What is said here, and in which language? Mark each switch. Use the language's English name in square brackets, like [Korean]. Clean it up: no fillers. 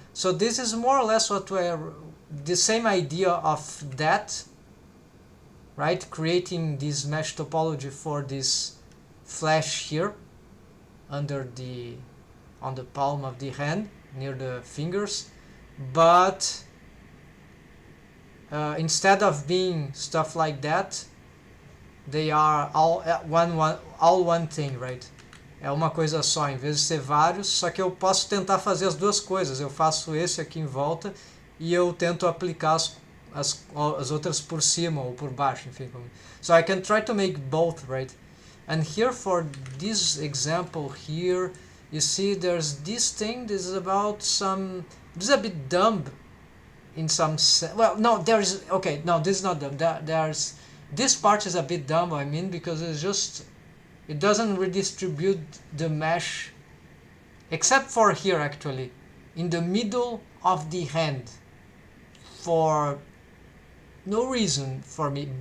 [English] So this is more or less what we're, the same idea of that, right, creating this mesh topology for this flash here under the, on the palm of the hand near the fingers, but instead of being stuff like that, they are all one thing, right? [Portuguese] É uma coisa só, em vez de ser vários, só que eu posso tentar fazer as duas coisas. Eu faço esse aqui em volta e eu tento aplicar as outras por cima ou por baixo, enfim. [English] So I can try to make both, right? And here for this example here, you see there's this thing, this is about some, this is a bit dumb in some sense. Well, no, there's, okay, no, this is not dumb. There's, this part is a bit dumb, I mean, because it's just, it doesn't redistribute the mesh, except for here actually, in the middle of the hand, for no reason for me.